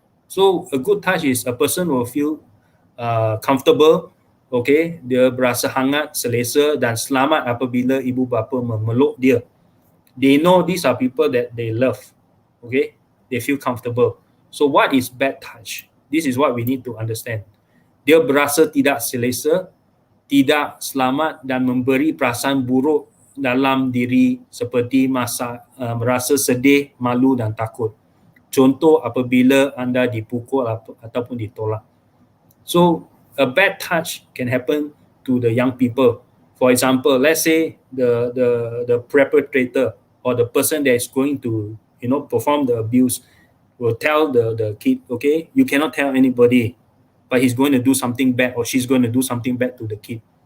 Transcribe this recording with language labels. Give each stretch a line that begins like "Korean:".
English: So a good touch is a person will feel comfortable,
Malay: dia berasa hangat, selesa dan selamat apabila ibu bapa memeluk dia.
English: They know these are people that they love. They feel comfortable. So what is bad touch? This is what we need to understand.
Malay: Dia berasa tidak selesa, tidak selamat dan memberi perasaan buruk dalam diri seperti merasa sedih, malu dan takut. Contoh apabila anda dipukul ataupun ditolak.
English: So a bad touch can happen to the young people. For example, let's say the perpetrator or the person that is going to perform the abuse will tell the kid, you cannot tell anybody, but he's going to do something bad or she's going to do something bad to the kid.